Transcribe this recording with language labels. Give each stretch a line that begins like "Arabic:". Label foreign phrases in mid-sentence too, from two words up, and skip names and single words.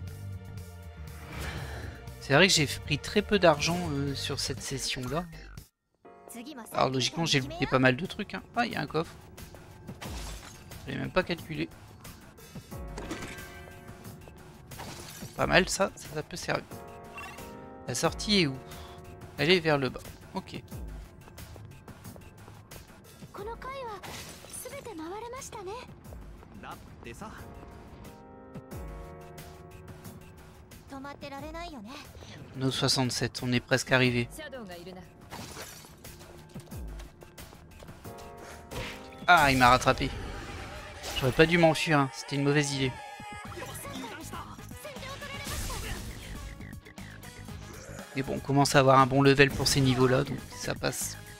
French: C'est vrai que j'ai pris très peu d'argent sur cette session-là. Alors logiquement j'ai looté pas mal de trucs. Hein. Ah, il y a un coffre. J'avais même pas calculé. Pas mal ça, ça peut servir. La sortie est où? Elle est vers le bas. Ok.
Japanese: 止まってられないよね。
French: Nos 67, on est presque arrivé. Ah, il m'a rattrapé. J'aurais pas dû m'enfuir, hein. C'était une mauvaise idée. Mais bon, on commence à avoir un bon level pour ces niveaux-là, donc ça passe.